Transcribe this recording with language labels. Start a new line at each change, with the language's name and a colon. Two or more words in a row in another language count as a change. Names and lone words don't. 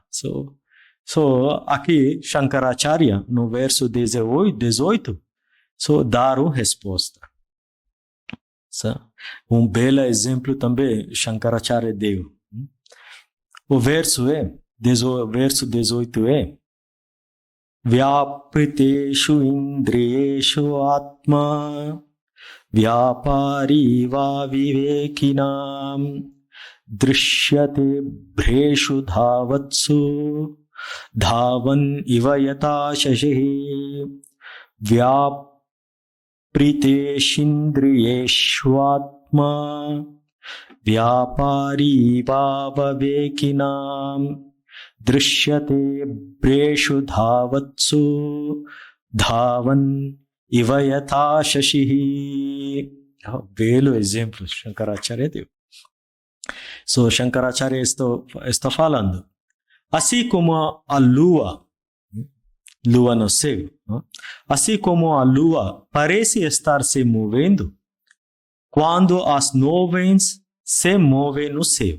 Portuguese: Aqui, Shankaracharya, no verso 18, dá a resposta. Belo exemplo também, Shankaracharya deu. O verso 18 é
Sanskrit: व्याप्रितेषु इन्द्रियेषु आत्मा व्यापारी वा विवेकिनाम् दृश्यते भ्रेषु धावत्सु धावन् इव यत शशिहि व्याप्रितेषिन्द्रियेषु आत्मा व्यापारी वा विवेकिनाम् दृश्यते भ्रेषु धावत्सु धावन् इव यथा शशिहि.
Portuguese: Belo exemplo, Shankaracharya deu. Shankaracharya está falando. Assim como a lua no céu, assim como a lua parece estar se movendo quando as nuvens se movem no céu.